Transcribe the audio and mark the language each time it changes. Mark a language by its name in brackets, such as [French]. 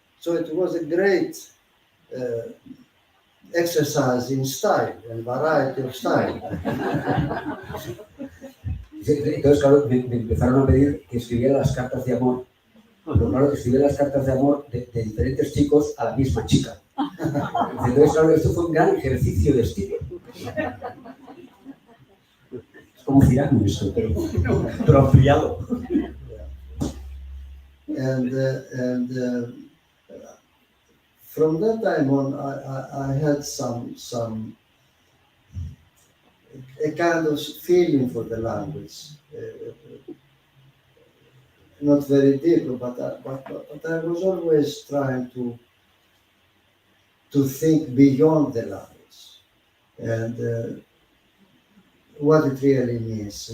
[English] So it was a great exercise in style and variety of style. [Spanish] Entonces, claro, me empezaron a pedir que escribiera las cartas de amor. Pero claro, escribir las cartas de amor de diferentes chicos a la misma chica. Entonces, claro, esto fue un gran ejercicio de estilo. Es como Cirano esto, pero ampliado. [English] And from that time on, I had a kind of feeling for the language. Not very deep, but I was always trying to think beyond the language and what it really means.